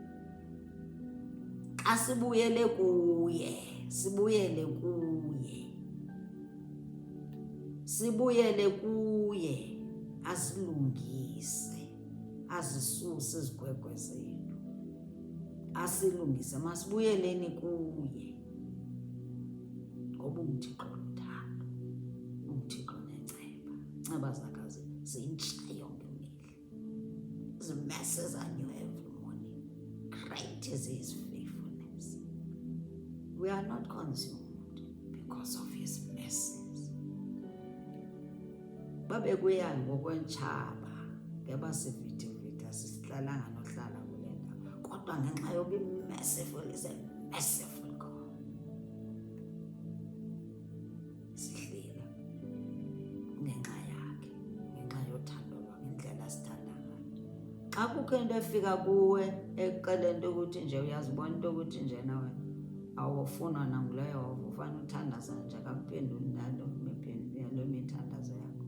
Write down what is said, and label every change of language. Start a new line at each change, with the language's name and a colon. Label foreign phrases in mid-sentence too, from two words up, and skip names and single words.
Xhosa: Xa sibuyele kuye, sibuyele kuye, asilungise, azisuse izigwegwe zethu, asilungise. Masibuyeleni kuye, ngoba uMthixo luthando, uMthixo nenceba. Nceba zakhe zintsha yonke imihla.
English: His mercies are new every morning. Great is his faithfulness. We are not consumed because of his mercies.
Xhosa: Babekuya ngokwentshaba, ngeba sivithivitha sisihlalanga nohlala kule ndawo. Kodwa ngenxa yokuba
English: merciful is a merciful God.
Xhosa: Sihlile ngenxa yakhe, ngenxa yothando lwakhe, ngendlela sithanda ngayo. Xa kukho into efika kuwe ekuxeleni into ukuthi nje uyazibona into ukuthi nje nawe awufunwa nangulo Yehova, ufane uthandaza nje akakuphenduli nalo mithandazo yakho.